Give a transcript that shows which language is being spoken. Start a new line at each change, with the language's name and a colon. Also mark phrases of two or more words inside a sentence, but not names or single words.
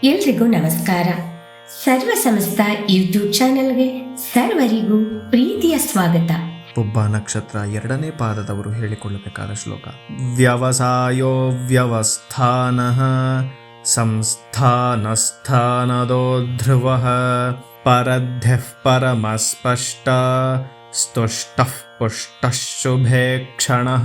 Kannada: ಎಲ್ರಿಗೂ ನಮಸ್ಕಾರ. ಸರ್ವ ಸಮಸ್ತ ಯೂಟ್ಯೂಬ್ ಚಾನೆಲ್ಗೆ ಸರ್ವರಿಗೂ ಪ್ರೀತಿಯ ಸ್ವಾಗತ. ಪುಬ್ಬ ನಕ್ಷತ್ರ 2ನೇ ಪಾದದವರು ಹೇಳಿಕೊಳ್ಳಬೇಕಾದ ಶ್ಲೋಕ.
Sanskrit: ವ್ಯವಸಾಯೋ ವ್ಯವಸ್ಥಾನಃ ಸಂಸ್ಥಾನಸ್ಥಾನದೋ ಧ್ರುವಃ ಪರದ್ಧ್ಯಃ ಪರಮಸ್ಪಷ್ಟ ಸ್ತುಷ್ಟಃ ಪುಷ್ಟಃ ಶುಭೇ ಕ್ಷಣಃ.